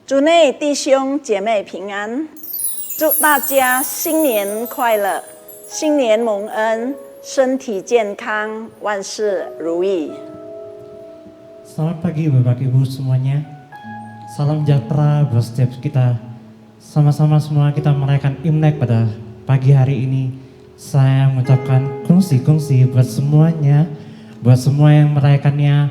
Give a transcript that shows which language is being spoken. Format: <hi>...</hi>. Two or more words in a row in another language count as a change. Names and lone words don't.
<zh>主内弟兄姐妹平安，祝大家新年快乐，新年蒙恩，身体健康，万事如意。</zh> <id>Selamat pagi Bapak Ibu semuanya. Salam sejahtera buat setiap kita. Sama-sama semua kita merayakan Imlek pada pagi hari ini. Saya mengucapkan kongsi buat semuanya, buat semua yang merayakannya.</id>